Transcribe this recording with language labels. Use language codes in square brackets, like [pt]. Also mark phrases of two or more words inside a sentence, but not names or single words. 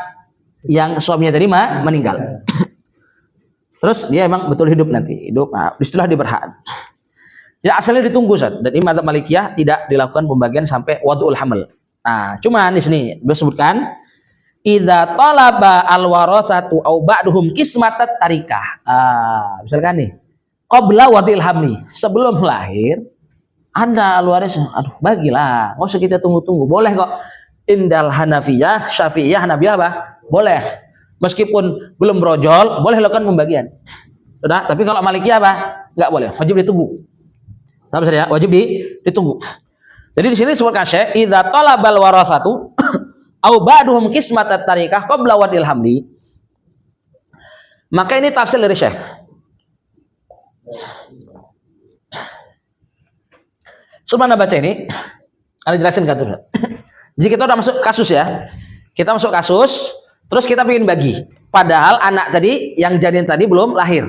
[id] Yang suaminya tadi meninggal. Terus dia emang betul hidup nanti, hidup. Nah, disitulah dia berhak. Jadi asalnya ditunggu, Ustaz. Dan ini mazhab Malikiyah tidak dilakukan pembagian sampai [ar] وضع الحمل. [id] Nah, cuman di sini dia sebutkan [ar] إذا طلب الورثة أو بعضهم قسمة التركة. [id] Misalkan nih, [ar] قبل وضع الحمل, [id] sebelum lahir Anda al-waris, aduh bagilah, nggak usah kita tunggu-tunggu. Boleh kok. Indal Hanafiyah, Syafi'iyah, Hanabilah apa? Boleh. Meskipun belum brojol, boleh lakukan pembagian. Sudah, tapi kalau Malikiyah apa? Nggak boleh, wajib ditunggu. Tahu ya? Wajib ditunggu. Jadi di sini disebutkan Syekh, [ar] إذا طلب الورثة أو بعضهم قسمة التركة قبل وضع الحمل. [id] Maka ini tafsir dari Syekh. Sebelum Anda baca ini, Anda jelasin kan tuh. Jadi kita udah masuk kasus ya. Kita masuk kasus, terus kita ingin bagi. Padahal anak tadi, yang janin tadi belum lahir.